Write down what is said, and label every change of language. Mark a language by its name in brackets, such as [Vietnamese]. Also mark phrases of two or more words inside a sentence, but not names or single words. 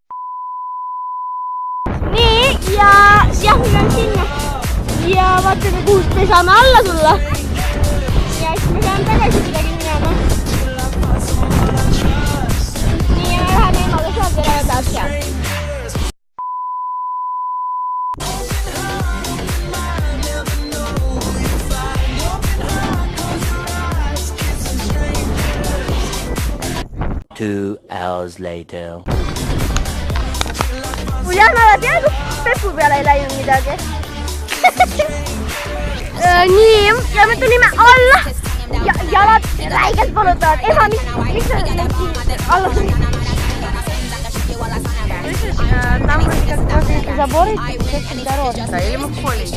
[Estonian] Nii, ja me peame sinna. Ja vaatame, kuhu me saame alla tulla. Ja siis me saame tagasi midagi minema. Nii, ja me läheme emaga sealt ja läheme taas seal. [English] Two hours later. [Estonian] Uljana peaaegu pepu peale ei läinud midagi. Nii, ja me tulime alla. Ja jalad räigelt valutavad. Ema, mis sa alla tuli? [Russian] Там вроде как возле забора дорожка или мы в поле.